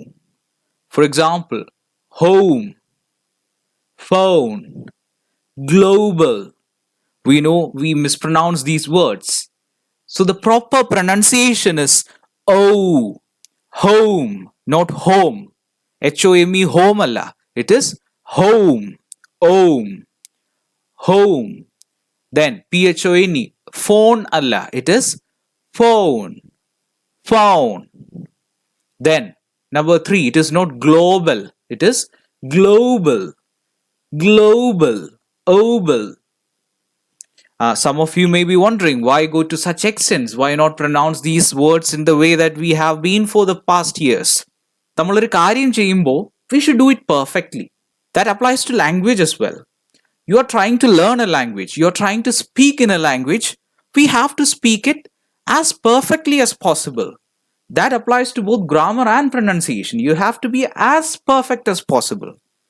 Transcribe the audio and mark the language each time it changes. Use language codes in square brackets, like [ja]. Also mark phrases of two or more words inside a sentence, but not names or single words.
[en] For example, home, phone, global. We know we mispronounce these words. So the proper pronunciation is O. Home, not home. H-O-M-E, home alla. It is home. Om. Home. Then P-H-O-N-E, phone alla. It is phone. Phone. Then number 3, it is not global. It is global. Global. Oval. Some of you may be wondering, why go to such extents? Why not pronounce these words in the way that we have been for the past years? [ml] നമ്മളൊരു കാര്യം ചെയ്യുമ്പോൾ [en] we should do it perfectly. That applies to language as well. You are trying to learn a language. You are trying to speak in a language. We have to speak it as perfectly as possible. That applies to both grammar and pronunciation. You have to be as perfect as possible.